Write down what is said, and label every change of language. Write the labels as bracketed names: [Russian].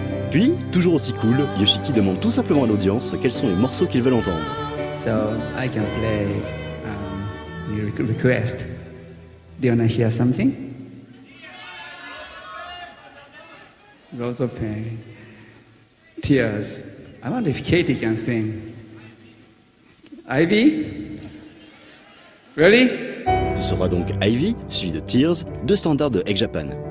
[French] Puis, toujours aussi cool, Yoshiki demande tout simplement à l'audience quels sont les morceaux qu'ils veulent entendre. [English] So I can play your request. Do you want to hear something? Rose of Pain, Tears. I wonder if Katie can sing. Ivy? Really? [French] Ce sera donc Ivy, suivi de Tears, deux standards de Egg Japan.